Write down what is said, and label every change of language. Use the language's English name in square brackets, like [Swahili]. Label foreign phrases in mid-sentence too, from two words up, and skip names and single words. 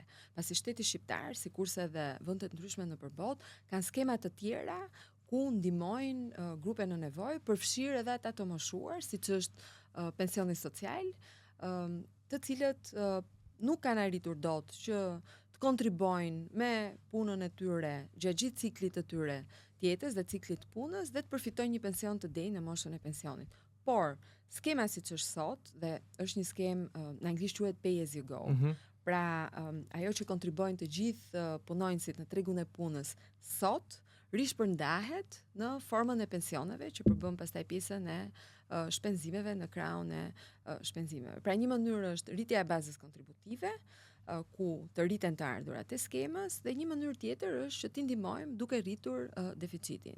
[Albanian] Pasi shteti shqiptar, sikurse edhe vende të ndryshme nëpër botë, kanë skema të tjera ku ndihmojnë grupe në nevojë, përfshirë edhe ata të moshuar, siç është pensioni social, të cilët nuk kanë arritur dot që të kontribuojnë me punën e tyre gjatë gjithë ciklit të tyre të jetës dhe ciklit të punës dhe të përfitojnë një pension të denjë në moshën e pensionit. Por, skema siç është sot dhe është një skemë në anglisht quhet [English] pay as you go. [Albanian] Pra, ajo që kontribuojnë të gjithë punonjësit në tregun e punës sot rishpërndahet në formën e pensioneve që përbën pastaj pjesën e shpenzimeve në krahun e shpenzimeve. Pra një mënyrë është rritja e bazës kontributive, ku të rriten të ardhurat e skemës, dhe një mënyrë tjetër është që t'i ndihmojmë duke rritur deficitin.